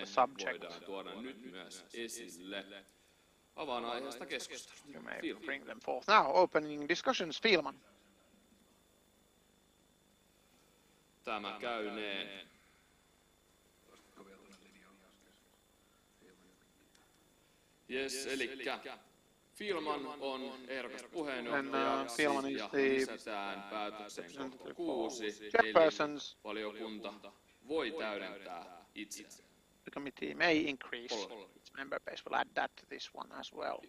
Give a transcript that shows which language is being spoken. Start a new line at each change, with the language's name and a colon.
Finnish: niin
English: subject,
Finnish: voidaan tuoda nyt myös esille. Avaan aiheesta keskustelua.
English: you may bring them forth. Now, opening discussions, Fielman.
Finnish: Tämä käyneen. Yes, elikkä Fielman on ehdokas puheenjohtajaksi
English: Fielman is
Finnish: ja
English: the
Finnish: lisätään päätökseen kohta 6, eli
English: chairpersons.
Finnish: valiokunta voi täydentää itseään.
English: The committee may increase its member base. We'll add that to this one as well.